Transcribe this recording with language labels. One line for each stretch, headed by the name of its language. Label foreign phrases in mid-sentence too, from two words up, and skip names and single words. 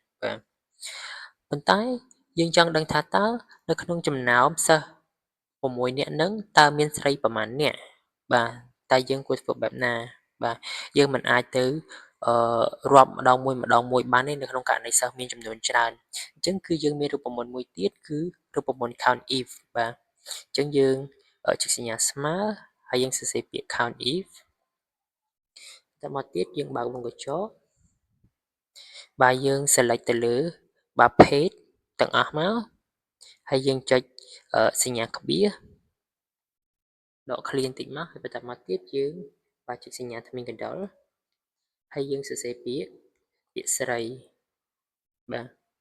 Khmer: បាទប៉ុន្តែយើងចង់ដឹងថាតើនៅក្នុងចំណោមសិស្ស6នាក់ហ្នឹងតើមានស្រីប៉ុន្មាននាក់បាទតើយើងគួរធ្វើបែបណាបាទយើង មិនអាចទៅអឺរាប់ម្ដងមួយបានទេនៅក្នុងករណីសិស្សមានចំនួនច្រើនអញ្ចឹងគឺយើងមានរូបម ន្តមួយទៀតគឺរូបមន្ត
English: count if
Khmer: បាទអញ្ចឹងយើងចុចសញ្ញាស្មើហើយយើងសរសេរពាក្យ
English: count if
Khmer: តែមកទៀតយើងបើកវងកញ្ចក់បាទយើង select ទៅលើបាទ page ទាំងអស់មកហើយយើងចុចសញ្ញាក្បៀសដកឃ្លាបន្តិចមកហើយបន្តមកទៀតយើងបាទចុចសញ្ញាធ្មេញកណ្ដុរហើយយើងសរសេរពាក្យស្រីបាទ